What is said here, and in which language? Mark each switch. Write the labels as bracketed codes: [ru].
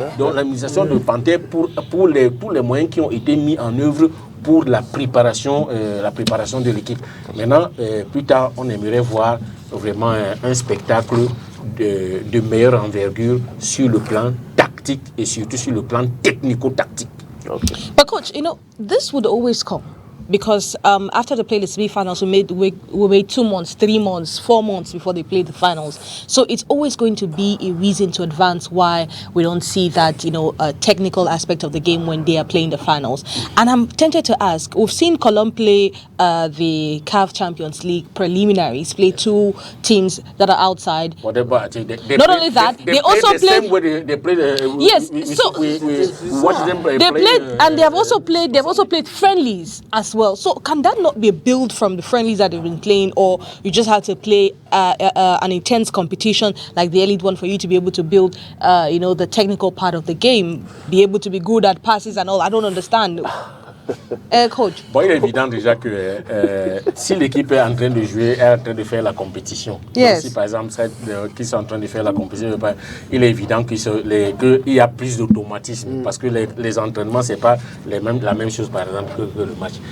[fr] Donc l'administration de Panthère pour les moyens qui ont été mis en œuvre pour la préparation de l'équipe. Maintenant, plus tard, on aimerait voir vraiment un spectacle de meilleure envergure sur le plan tactique et surtout sur le plan technico-tactique. [en] Okay. But coach, this would always come. Because after they played the semi-finals, we wait 2 months, 3 months, 4 months before they play the finals. So it's always going to be a reason to advance why we don't see that, a technical aspect of the game when they are playing the finals. And I'm tempted to ask, we've seen Colombe play the CAF Champions League preliminaries, play 2 teams that are outside. Whatever, I think Not only that, they also played. Same way they played. Yes, we watched them play. They played, and they have also played. They've also played friendlies as well. So can that not be a build from the friendlies that they've been playing, or you just have to play an intense competition like the elite one for you to be able to build, the technical part of the game, be able to be good at passes and all? I don't understand. Coach. [fr] Bon, il est évident déjà que si l'équipe est en train de jouer, est en train de faire la compétition. [en] Yes. [fr] Si par exemple, qui sont en train de faire la compétition, il est évident qu'il y a plus d'automatisme parce que les entraînements, c'est pas la même chose par exemple que le match.